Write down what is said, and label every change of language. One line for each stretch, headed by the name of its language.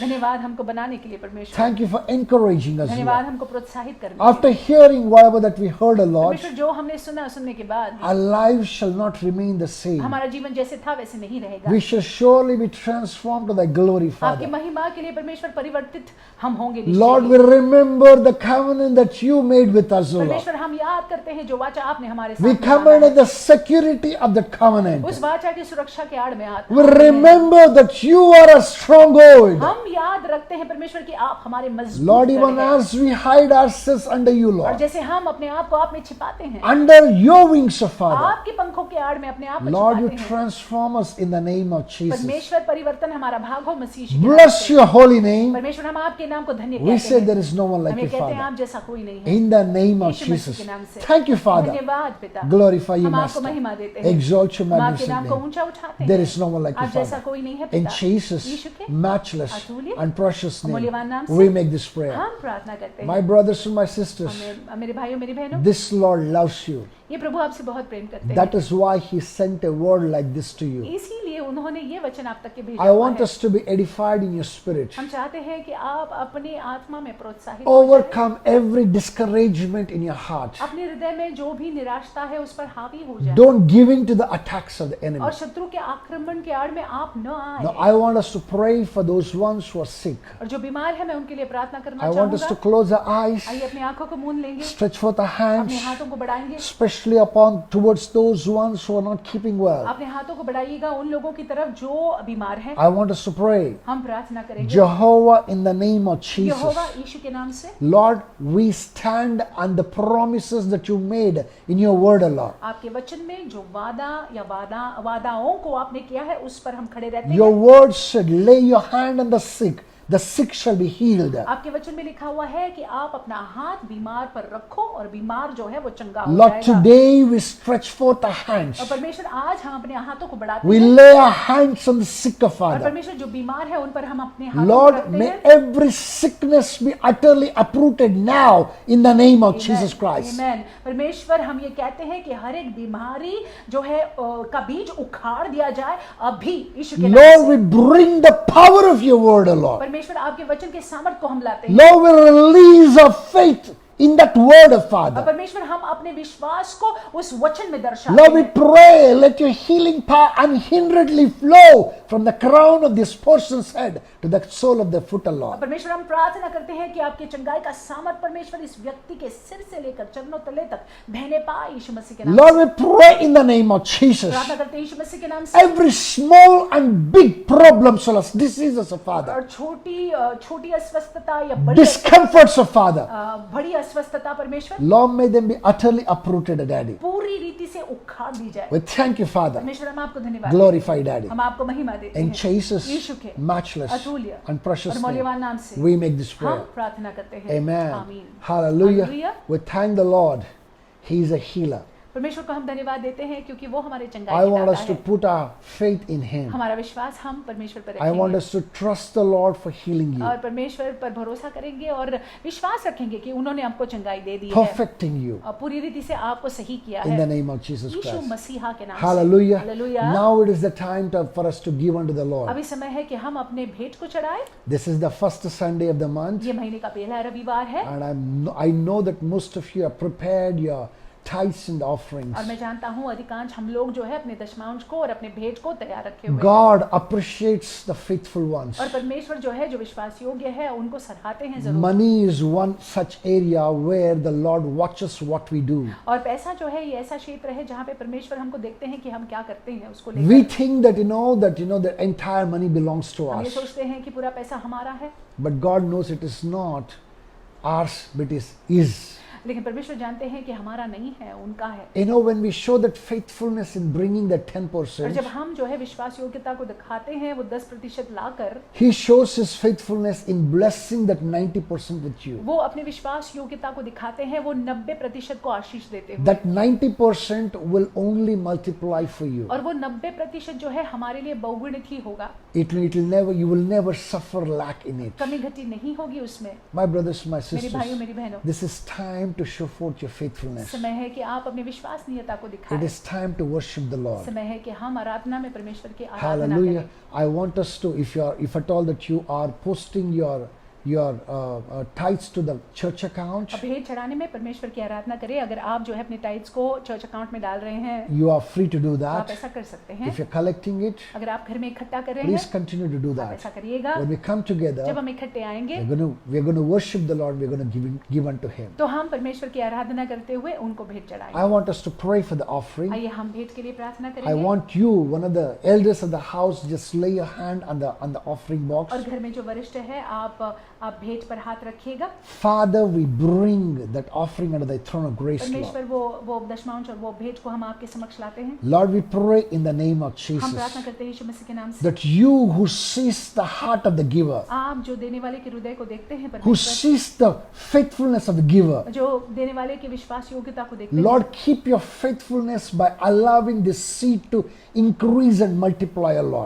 Hindi: धन्यवाद हमको बनाने के लिए परमेश्वर,
English: Thank you for encouraging us,
Hindi: धन्यवाद
English: Lord.
Hindi: हमको प्रोत्साहित करने के
English: After hearing whatever that we heard, O Lord,
Hindi: परमेश्वर जो हमने सुनने के बाद
English: our lives shall not remain the same.
Hindi: हमारा जीवन जैसे था वैसे नहीं रहेगा।
English: We shall surely be transformed to thy glory,
Hindi: आपकी
English: Father.
Hindi: महिमा के लिए परमेश्वर परिवर्तित हम होंगे।
English: Lord, we remember the covenant that you made with us, O Lord.
Hindi: परमेश्वर हम याद करते हैं जो वाचा आपने हमारे
English: We
Hindi: साथ
English: come under the security of the covenant.
Hindi: उस वाचा की सुरक्षा के आड़ में आते
English: We remember that you are a stronghold.
Hindi: हम याद रखते हैं परमेश्वर कि आप हमारे मजबूत
English: Lord,
Hindi: गढ़
English: even
Hindi: हैं।
English: as we hide ourselves under you,
Hindi: और
English: Lord,
Hindi: जैसे हम अपने आप को आप में छिपाते हैं,
English: under your wings, of Father,
Hindi: आपके पंखों के आड़ में अपने आप को
English: Lord, you
Hindi: छिपाते हैं।
English: transform us in the name of Jesus.
Hindi: परमेश्वर परिवर्तन हमारा भाग हो मसीह के नाम
English: Bless
Hindi: से।
English: your holy name.
Hindi: परमेश्वर हम आपके नाम को धन्य
English: We
Hindi: कहते
English: say
Hindi: हैं।
English: there is no one like
Hindi: हमें
English: you,
Hindi: कहते हैं
English: Father.
Hindi: आप जैसा कोई नहीं है।
English: In the name of
Hindi: Yeshu Masih
English: Jesus.
Hindi: के नाम से।
English: Thank you, Father.
Hindi: धन्यवाद पिता।
English: Glorify you,
Hindi: हम आपको
English: Master.
Hindi: महिमा देते हैं।
English: Exalt your
Hindi: हम आपके
English: magnificent
Hindi: नाम को
English: name.
Hindi: ऊंचा उठाते हैं।
English: There is no one like you,
Hindi: आप जैसा
English: Father.
Hindi: कोई नहीं है
English: In
Hindi: पिता।
English: Jesus'
Hindi: यीशु के
English: matchless
Hindi: अतुल्य
English: and precious name,
Hindi: मूल्यवान नाम से
English: we make this prayer.
Hindi: हम प्रार्थना करते
English: My
Hindi: हैं।
English: brothers and my sisters,
Hindi: मेरे भाइयों मेरी बहनों,
English: this Lord loves you.
Hindi: ये प्रभु आपसे बहुत प्रेम करते हैं।
English: That is why He sent a word like this to you.
Hindi: इसीलिए उन्होंने ये वचन आप तक के भेजा
English: I
Hindi: हुआ
English: want
Hindi: है।
English: us to be edified in your spirit.
Hindi: हम चाहते हैं कि आप अपनी आत्मा में प्रोत्साहित हो जाएं।
English: Overcome every discouragement in your heart.
Hindi: अपने हृदय में जो भी निराशा है उस पर हावी हो जाए
English: Don't give in to the attacks of the enemy.
Hindi: और शत्रु के आक्रमण के आड़ में आप न
English: Now,
Hindi: आए।
English: I want us to pray for those ones who are sick.
Hindi: और जो बीमार है मैं उनके लिए प्रार्थना करना
English: I want us to
Hindi: चाहूंगा।
English: close our eyes,
Hindi: आइए अपनी आंखों को मूंद लेंगे,
English: stretch forth our hands,
Hindi: अपने हाथों को बढ़ाएंगे,
English: especially upon towards those ones who are not keeping well.
Hindi: अपने हाथों को बढ़ाइएगा उन लोगों की तरफ जो बीमार हैं।
English: I want us to pray.
Hindi: हम प्रार्थना करेंगे।
English: Jehovah, in the name of
Hindi: Jehovah
English: Jesus.
Hindi: यीशु के नाम से
English: Lord, we stand on the promises that you made in your word, O Lord.
Hindi: आपके वचन में जो वादा या वादाओं को आपने किया है उस पर हम खड़े रहते
English: Your
Hindi: हैं।
English: word said, lay your hand on the sick shall be healed.
Hindi: आपके वचन में लिखा हुआ है कि आप अपना हाथ बीमार पर रखो और बीमार जो है वो चंगा हो
English: Lord,
Hindi: जाएगा।
English: today we stretch forth our hands.
Hindi: और परमेश्वर आज हम अपने हाथों को बढ़ाते
English: We lay our hands on the sick,
Hindi: और
English: Father.
Hindi: परमेश्वर जो बीमार है उन पर हम अपने हाथों को
English: Lord,
Hindi: रखते
English: may
Hindi: हैं।
English: every sickness be utterly uprooted now in the name of Jesus Christ. Amen.
Hindi: परमेश्वर हम ये कहते हैं कि हर एक बीमारी जो है का बीज उखाड़ दिया जाए अभी यीशु के नाम
English: Lord,
Hindi: से।
English: we bring the power of your word, O Lord.
Hindi: परमेश्वर आपके वचन के सामर्थ को हम लाते हैं
English: Lord, we release our faith in that word,
Hindi: और
English: Father.
Hindi: परमेश्वर हम अपने विश्वास को उस वचन में दर्शाते
English: Lord, we
Hindi: हैं।
English: pray, let your healing power unhinderedly flow from the crown of this person's head to the sole of their foot, O
Hindi: और परमेश्वर हम प्रार्थना करते हैं कि आपके चंगाई का सामर्थ परमेश्वर इस व्यक्ति के सिर से लेकर चरणों तले तक बहने पाए यीशु मसीह के नाम
English: Lord,
Hindi: से।
English: we pray in the name of Jesus.
Hindi: प्रार्थना करते हैं यीशु मसीह के नाम से।
English: Every small and big problem, so diseases, O Father.
Hindi: और छोटी अस्वस्थता या बड़ी
English: Discomforts, O Father.
Hindi: बड़ी अस्वस्थता परमेश्वर
English: Lord, may them be utterly uprooted, Daddy.
Hindi: पूरी रीति से उखाड़ दी जाए।
English: We thank you, Father.
Hindi: परमेश्वर हम आपको धन्यवाद
English: Glorify, Daddy.
Hindi: हम आपको महिमा देते
English: In
Hindi: हैं
English: Jesus'
Hindi: यीशु के
English: matchless
Hindi: अतुल्य
English: and precious
Hindi: और
English: name,
Hindi: मौल्यवान नाम से
English: we make this
Hindi: हम
English: prayer.
Hindi: प्रार्थना करते हैं।
English: Amen.
Hindi: आमीन।
English: Hallelujah. Hallelujah. We thank the Lord. He is a healer.
Hindi: परमेश्वर को हम धन्यवाद देते हैं क्योंकि वो हमारे
English: I
Hindi: चंगाई के
English: want
Hindi: दाता
English: us to
Hindi: है।
English: put our faith in Him.
Hindi: हमारा विश्वास हम परमेश्वर पर
English: I want
Hindi: रखेंगे
English: us to trust the Lord for healing you,
Hindi: और परमेश्वर पर भरोसा करेंगे और विश्वास रखेंगे कि उन्होंने हमको चंगाई दे दी है
English: perfecting you
Hindi: और पूरी रीति से आपको सही किया
English: in the
Hindi: है
English: name of Jesus
Hindi: Yeshu
English: Christ.
Hindi: मसीहा के नाम से।
English: Hallelujah.
Hindi: Hallelujah.
English: Now it is the time for us to give unto the Lord.
Hindi: अभी समय है कि हम अपने भेंट को चढ़ाएं।
English: This is the first Sunday of the month,
Hindi: ये महीने का पहला रविवार है
English: and I know that most of you have prepared your tithes and offerings.
Hindi: और मैं जानता हूँ अधिकांश हम लोग जो है अपने दशमांश को और अपने भेंट को तैयार रखे हुए हैं।
English: God appreciates the faithful ones.
Hindi: और परमेश्वर जो है जो विश्वास योग्य है उनको सराहते हैं जरूर।
English: Money is one such area where the Lord watches what we do.
Hindi: और पैसा जो है ये ऐसा क्षेत्र है जहाँ पे परमेश्वर हमको देखते हैं कि हम क्या करते हैं उसको
English: We
Hindi: लेकर।
English: think that the entire money belongs to
Hindi: हम ये
English: us,
Hindi: सोचते हैं कि पूरा पैसा हमारा है
English: but God knows it is not ours, but it is.
Hindi: लेकिन परमेश्वर जानते हैं कि हमारा नहीं है उनका है।
English: You know, when we show that faithfulness in bringing the
Hindi: और
English: 10%,
Hindi: जब हम जो है विश्वास योग्यता को दिखाते हैं वो 10% लाकर
English: He shows His faithfulness in blessing that 90% with you.
Hindi: वो अपने विश्वास योग्यता को दिखाते हैं वो 90% को आशीष देते हैं
English: That 90% will only multiply for you.
Hindi: और वो 90% जो है हमारे लिए बहुगुणित ही होगा।
English: You will never suffer lack in it.
Hindi: कमी घटी नहीं होगी उसमें।
English: My brothers, my
Hindi: मेरे
English: sisters,
Hindi: भाइयों मेरी बहनों
English: this is time to show forth your faithfulness.
Hindi: समय है कि आप अपनी विश्वसनीयता को
English: It
Hindi: दिखाएं।
English: is time to worship the Lord.
Hindi: समय है कि हम आराधना में परमेश्वर की आराधना
English: Hallelujah.
Hindi: करें।
English: I want us to, if at all that you are posting your tithes to the church account,
Hindi: अब भेंट चढ़ाने में परमेश्वर की आराधना करें। अगर आप जो है अपने टाइट्स को चर्च अकाउंट में डाल रहे हैं
English: you are free to do
Hindi: तो आप
English: that.
Hindi: ऐसा कर सकते हैं।
English: If you're collecting it,
Hindi: अगर आप घर में इकट्ठा कर रहे
English: please
Hindi: हैं
English: continue to do
Hindi: आप
English: that.
Hindi: ऐसा करिएगा।
English: When we come
Hindi: जब
English: together,
Hindi: हम इकट्ठे आएंगे
English: we're going to worship the Lord. We're going to give unto Him.
Hindi: तो हम परमेश्वर की आराधना करते हुए उनको भेंट
English: I
Hindi: चढ़ाएंगे।
English: want us to pray for the offering.
Hindi: आइए हम भेंट के लिए प्रार्थना
English: I
Hindi: करेंगे।
English: want you, one of the elders of the house, just lay your hand on the offering box.
Hindi: और घर में जो वरिष्ठ है आप भेंट पर हाथ रखिएगा।
English: Father, we bring that offering under thy throne of grace, Lord.
Hindi: परमेश्वर वो दशमांश और वो भेंट को हम आपके समक्ष लाते हैं।
English: Lord, we pray in the name of
Hindi: हम
English: Jesus
Hindi: प्रार्थना करते हैं यीशु मसीह के नाम से।
English: that you who sees the heart of the giver,
Hindi: आप जो देने वाले के हृदय को देखते हैं
English: who
Hindi: परमेश्वर,
English: sees the faithfulness of the giver,
Hindi: जो देने वाले की विश्वास योग्यता को देखते हैं।
English: Lord, keep your faithfulness by allowing this seed to increase and multiply, O Lord.